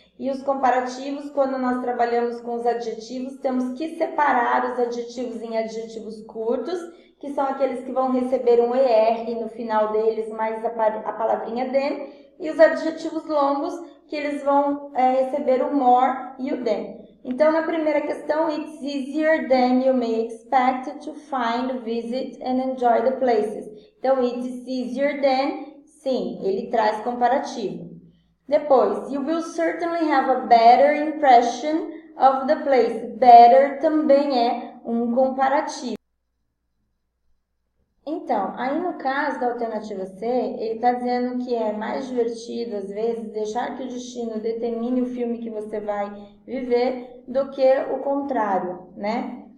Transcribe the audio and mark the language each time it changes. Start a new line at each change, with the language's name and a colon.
Portuguese: E os comparativos, quando nós trabalhamos com os adjetivos, temos que separar os adjetivos em adjetivos curtos, que são aqueles que vão receber um ER no final deles, mais a palavrinha than, e os adjetivos longos, que eles vão receber o more e o than. Então, na primeira questão,
English: it's easier than you may expect to find, visit and enjoy the places.
Portuguese: Então,
English: it's easier than,
Portuguese: sim, ele traz comparativo. Depois,
English: you will certainly have a better impression of the place.
Portuguese: Better também é um comparativo. Então, aí no caso da alternativa C, ele está dizendo que é mais divertido, às vezes, deixar que o destino determine o filme que você vai viver do que o contrário, né?